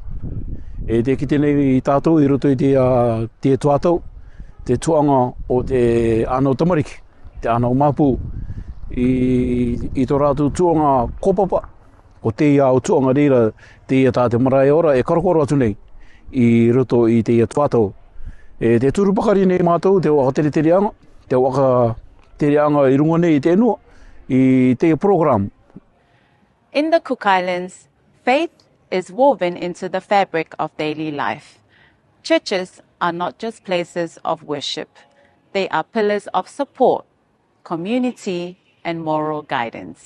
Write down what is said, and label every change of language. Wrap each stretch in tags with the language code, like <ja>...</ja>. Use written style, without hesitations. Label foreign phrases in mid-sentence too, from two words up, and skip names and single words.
<rar>E te kite nei i tātou i roto i te tuatau, te tuanga o te anau tamariki, te anau mapu, i tō rātou tuanga kopapa, o te au tuanga reira te tāte marae ora e karakoro atu nei i roto i te tuatau. Te turupakari nei mātou, te waka tere-tereanga, te waka tereanga i runga nei i te enua, i te program.</rar> <en>In the Cook Islands, faith is woven into the fabric of daily life. Churches are not just places of worship. They are pillars of support, community, and moral guidance.</en>